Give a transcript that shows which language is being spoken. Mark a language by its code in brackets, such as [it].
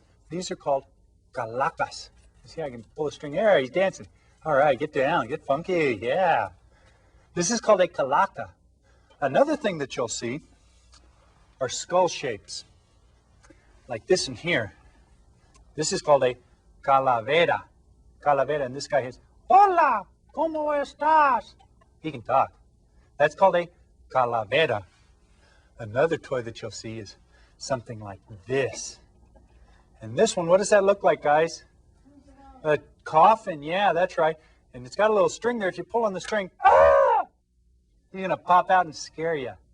[en] These are called calacas. You see, I can pull a string. There, he's dancing. All right, get down, get funky, yeah. This is called a calaca. Another thing that you'll see are skull shapes, like this one here. This is called a calavera. Calavera, and this guy is, [es] Hola, ¿cómo estás? [en] He can talk. That's called a calavera. Another toy that you'll see is something like this. And this one, what does that look like, guys? A coffin, yeah, that's right. And it's got a little string there. If you pull on the string, ah! He's going to pop out and scare you.